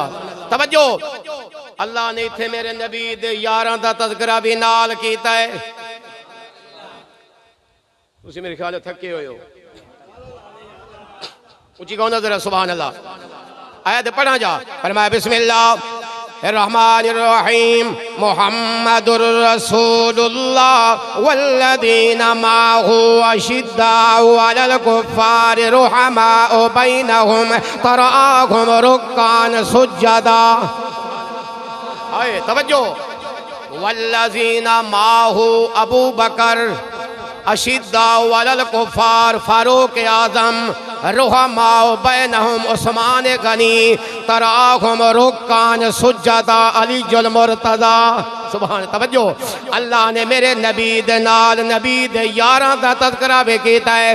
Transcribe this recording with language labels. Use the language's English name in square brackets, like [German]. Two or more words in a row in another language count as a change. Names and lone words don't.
[Punjabi] توجہ، اللہ نے ایتھے میرے نبی دے یاراں دا تذکرہ بھی نال کیتا ہے. تسی میرے خیال تھکے ہوئے ہو، اچی کہو نا ذرا [Arabic] سبحان الله. [Punjabi] آیت پڑھا جا، فرمایا [Arabic] بسم الله رحمن رحيم محمد رسول الله والذين معه أشداء على الكفار رحماء بينهم تراهم ركعا سجدا. [Punjabi] آئے توجہ, [Arabic] والذين معه أبو بكر أشداء على الكفار فاروق أعظم رحماء بينهم عثمان غني تراهم ركعا سجدا علي المرتضى. [Punjabi] سبحان. توجہ، اللہ نے میرے نبی دے نال نبی دے یاراں دا تذکرہ بھی کیتا ہے.